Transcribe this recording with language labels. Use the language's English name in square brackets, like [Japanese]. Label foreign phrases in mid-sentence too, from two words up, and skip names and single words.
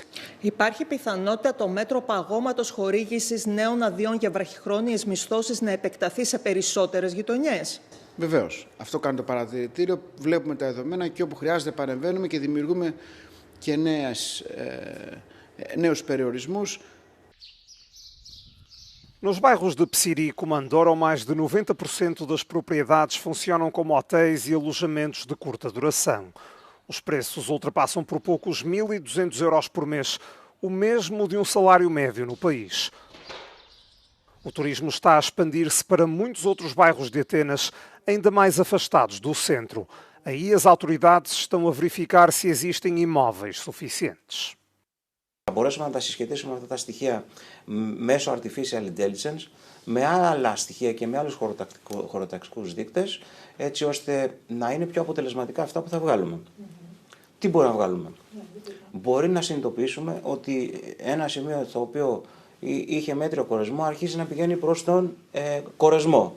[Greek] Υπάρχει πιθανότητα το μέτρο παγώματος χορήγησης νέων αδειών για βραχυχρόνιες μισθώσεις να επεκταθεί σε περισσότερες γειτονιές? Βεβαίως. Αυτό κάνει το παρατηρητήριο. Βλέπουμε τα δεδομένα και όπου χρειάζεται παρεμβαίνουμε και δημιουργούμε και νέους περιορισμούς. [Portuguese] Nos bairros de Psiri e Comandoro, mais de 90% das propriedades funcionam como hotéis e alojamentos de curta duração. Os preços ultrapassam por pouco os 1.200 euros por mês, o mesmo de um salário médio no país. O turismo está a expandir-se para muitos outros bairros de Atenas, ainda mais afastados do centro. Aí as autoridades estão a verificar se existem imóveis suficientes. [Greek] Θα μπορέσουμε να τα συσχετίσουμε αυτά τα στοιχεία μέσω [English] artificial intelligence [Greek] με άλλα στοιχεία και με άλλους χωροταξικούς δείκτες, έτσι ώστε να είναι πιο αποτελεσματικά αυτά που θα βγάλουμε. Τι μπορεί να βγάλουμε? Μπορεί να συνειδητοποιήσουμε ότι ένα σημείο το οποίο είχε μέτριο κορεσμό αρχίζει να πηγαίνει προς τον κορεσμό.